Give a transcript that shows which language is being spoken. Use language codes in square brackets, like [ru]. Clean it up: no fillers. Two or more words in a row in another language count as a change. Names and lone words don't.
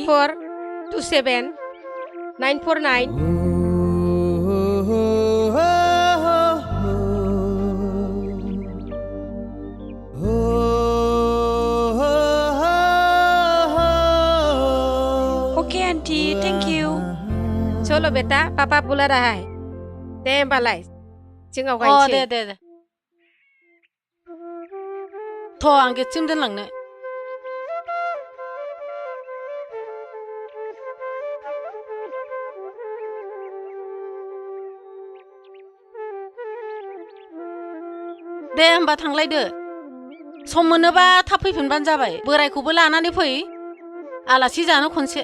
[en] 8427 949 okay aunty thank you [hi] चलो बेटा पापा बुला रहा है [brx] दे होमबालाय जों आवगायनोसै दे थ' आं गेटसिम दोनलांनो दे होमबा थांलायदो सम मोनोबा थाब फैफिनबानो जाबाय बोरायखौबो लानानै फै आलासि जानो खनसे